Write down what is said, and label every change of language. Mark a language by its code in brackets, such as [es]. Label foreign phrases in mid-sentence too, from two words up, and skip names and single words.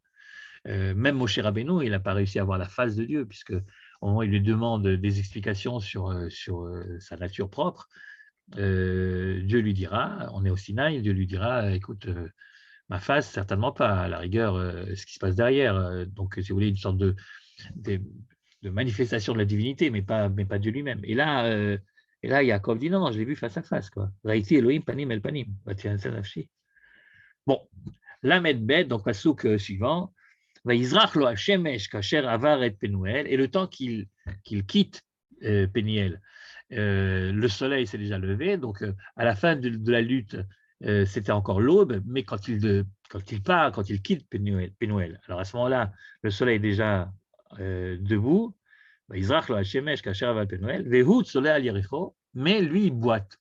[fr] Même Moshe Rabbeinu, il n'a pas réussi à voir la face de Dieu, puisque au moment où il lui demande des explications sur sa nature propre, Dieu lui dira, on est au Sinaï, Dieu lui dira, écoute, ma face, certainement pas, à la rigueur, ce qui se passe derrière. Donc, si vous voulez, une sorte de manifestation de la divinité, mais pas Dieu lui-même. Et là, Yaakov dit non, je l'ai vu face à face. [he] ראיתי אלוהים פנים אל פנים. [fr] Bon, [he] למד בית, [fr] donc passouk suivant, [he] ויזרח לו השמש כאשר עבר את פנואל, [fr] et le temps qu'il quitte Péniel, le soleil s'est déjà levé, donc à la fin de la lutte, c'était encore l'aube, mais quand il quitte Pénuel, alors à ce moment-là, le soleil est déjà debout, mais lui, il boite.